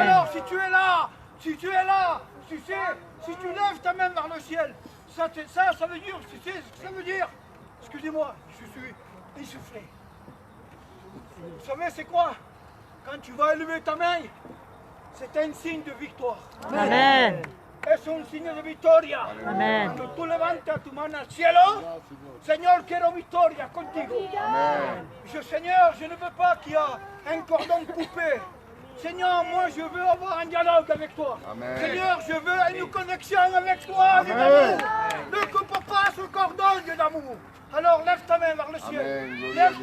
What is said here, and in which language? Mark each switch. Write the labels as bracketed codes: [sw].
[fr] Alors, si tu es là, tu sais, si tu lèves ta main vers le ciel, ça veut dire, tu sais ce que ça veut dire? Excusez-moi, je suis essoufflé. Vous savez, c'est quoi? Quand tu vas élever ta main, c'est un signe de victoire. Amen. [es] Es un signo de victoria. Amen. Cuando tú levantas tu mano al cielo, Señor, quiero victoria contigo. [fr] Seigneur, je ne veux pas qu'il y ait un cordon coupé. Seigneur, moi je veux avoir un dialogue avec toi. Amen. Seigneur, je veux une connexion avec toi, Dieu d'amour. Ne coupe pas ce cordon, Dieu d'amour. Alors lève ta main vers le ciel. [es] Amen. Gloria [fr] Lève [es] a